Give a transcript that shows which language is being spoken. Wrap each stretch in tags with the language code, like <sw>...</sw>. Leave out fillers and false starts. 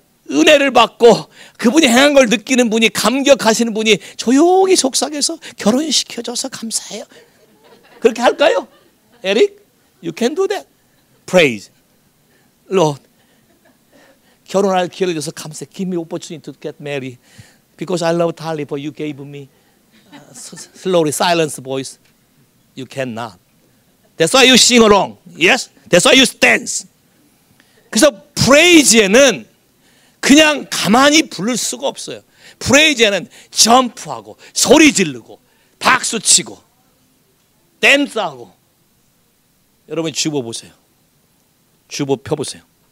<ko>은혜를 받고 그분이 행한 걸 느끼는 분이 감격하시는 분이 조용히 속삭여서 결혼시켜줘서 감사해요. 그렇게 할까요?</ko> <en>에릭? You can do that. Praise. Lord.</en> <ko>결혼할 기회를 줘서 감사해.</ko> <en>Give me opportunity to get married. Because I love Tali, but you gave me slowly silence voice. You cannot. That's why you sing along. Yes? That's why you dance.</en> <ko>그래서 praise에는 그냥 가만히 부를 수가 없어요. 프레이즈에는 점프하고 소리 지르고 박수 치고 댄스하고. 여러분 주보 보세요. 주보 펴보세요.</ko>